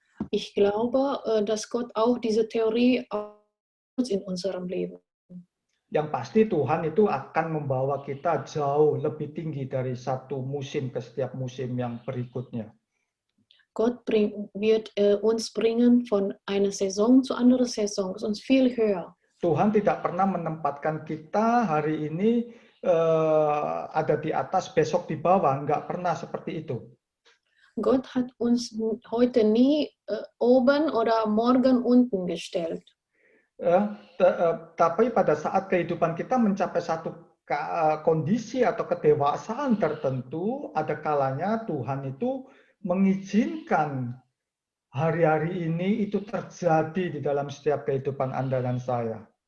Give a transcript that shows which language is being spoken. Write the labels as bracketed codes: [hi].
[de] Ich glaube, dass Gott auch diese Theorie in unserem Leben. [id] Yang pasti Tuhan itu akan membawa kita jauh lebih tinggi dari satu musim ke setiap musim yang berikutnya. [de] Gott wird uns bringen von einer Saison zu anderen Saison, uns viel höher. [id] Tuhan tidak pernah menempatkan kita hari ini ada di atas, besok di bawah. Enggak pernah seperti itu. [de] Gott hat uns heute nie oben oder morgen unten gestellt. [id] Tapi pada saat kehidupan kita mencapai satu kondisi atau kedewasaan tertentu, ada kalanya Tuhan itu mengizinkan hari-hari ini itu terjadi di dalam setiap kehidupan Anda dan saya.